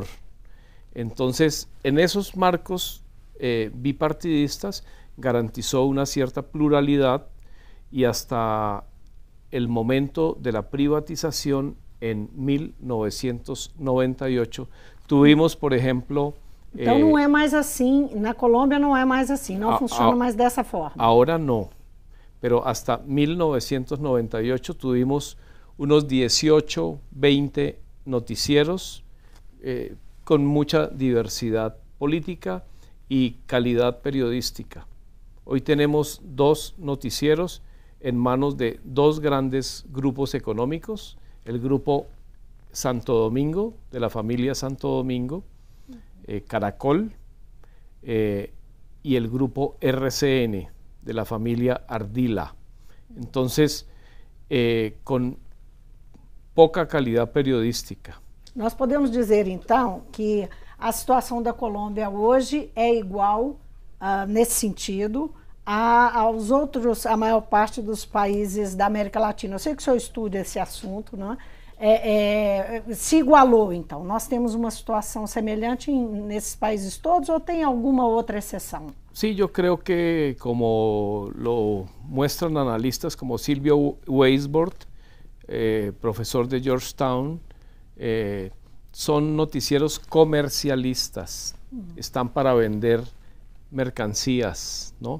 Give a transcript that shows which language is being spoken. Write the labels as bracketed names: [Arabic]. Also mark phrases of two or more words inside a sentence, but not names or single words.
[Spanish] Entonces, en esos marcos bipartidistas garantizó una cierta pluralidad y hasta el momento de la privatización en 1998 tuvimos, por ejemplo... [Portuguese] Então não é mais assim, na Colômbia não é mais assim, não funciona mais dessa forma. [Spanish] Ahora no, pero hasta 1998 tuvimos unos 18, 20 noticieros con mucha diversidad política y calidad periodística. Hoy tenemos 2 noticieros en manos de 2 grandes grupos económicos, el grupo Santo Domingo, de la familia Santo Domingo, Caracol, y el grupo RCN, de la familia Ardila. Entonces, con [Portuguese] pouca qualidade periodística. Nós podemos dizer, então, que a situação da Colômbia hoje é igual, nesse sentido, aos outros, a maior parte dos países da América Latina. Eu sei que o senhor estuda esse assunto, né? Se igualou, então. Nós temos uma situação semelhante nesses países todos ou tem alguma outra exceção? [Spanish] Sí, yo creo que como lo muestran analistas como Silvio Weisbord, profesor de Georgetown, son noticieros comercialistas, están para vender mercancías, ¿no?